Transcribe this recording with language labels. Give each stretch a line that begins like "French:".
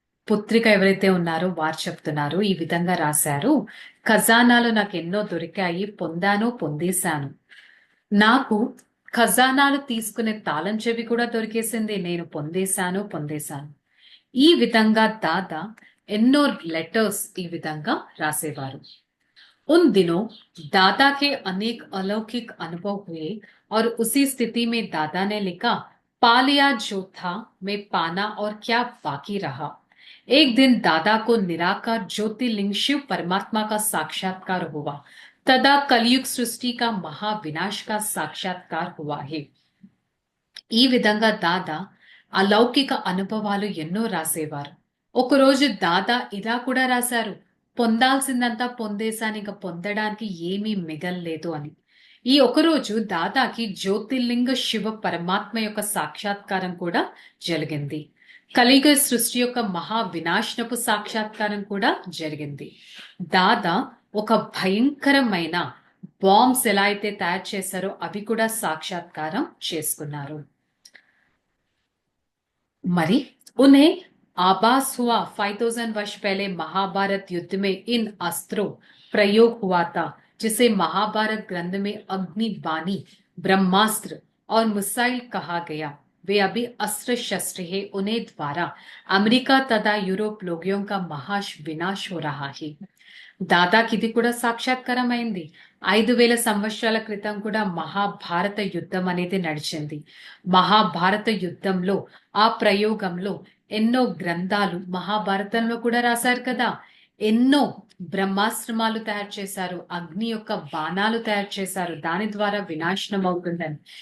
Telugu: పుత్రిక ఎవరైతే ఉన్నారో వారు చెప్తున్నారు, ఈ విధంగా రాశారు, ఖజానాలు నాకు ఎన్నో దొరికాయి, పొందేశాను. నాకు ఖజానాలు తీసుకునే తాళం చెవి కూడా దొరికేసింది, నేను పొందేశాను. ఈ విధంగా దాదా ఎన్నో లెటర్స్ ఈ విధంగా రాసేవారు.
Hindi: उन दिनों दादा के अनेक अलौकिक अनुभव हुए और उसी स्थिति में दादा ने लिखा, पालिया जो था मैं पाना और क्या बाकी रहा. एक दिन दादा को निराकार ज्योतिर्लिंग शिव परमात्मा का साक्षात्कार हुआ. तदा कलयुग सृष्टि का महाविनाश का साक्षात्कार हुआ है.
Telugu: ఈ విధంగా దాదా అలౌకిక అనుభవాలు ఎన్నో రాసేవారు. ఒకరోజు దాదా ఇలా కూడా రాశారు, పొందాల్సిందంతా పొందేశాను, ఇంకా పొందడానికి ఏమీ మిగల్లేదు అని. ఈ ఒకరోజు దాదాకి జ్యోతిర్లింగ శివ పరమాత్మ యొక్క సాక్షాత్కారం కూడా జరిగింది. కలియుగ సృష్టి యొక్క మహా వినాశనపు సాక్షాత్కారం కూడా జరిగింది. దాదా ఒక భయంకరమైన బాంబ్స్ ఎలా అయితే తయారు చేశారో అవి కూడా సాక్షాత్కారం చేసుకున్నారు.
Hindi: मरी उन्हें आभास हुआ 5000 वर्ष पहले महाभारत युद्ध में इन अस्त्रों प्रयोग हुआ था, जिसे महाभारत ग्रंथ में अग्नि बाणी, ब्रह्मास्त्र और मिसाइल कहा गया. वे अभी अस्त्र शस्त्र है. उन्हें द्वारा अमेरिका तथा यूरोप लोगों का महा विनाश हो रहा है.
Telugu: దాదాకి ఇది కూడా సాక్షాత్కారం అయింది. 5000 సంవత్సరాల క్రితం కూడా మహాభారత యుద్ధం అనేది నడిచింది. మహాభారత యుద్ధంలో ఆ ప్రయోగంలో ఎన్నో గ్రంథాలు మహాభారతంలో కూడా రాశారు కదా. ఎన్నో బ్రహ్మాస్త్రమాలు తయారు చేశారు, అగ్ని యొక్క బాణాలు తయారు చేశారు, దాని ద్వారా వినాశనం అవుతుందని.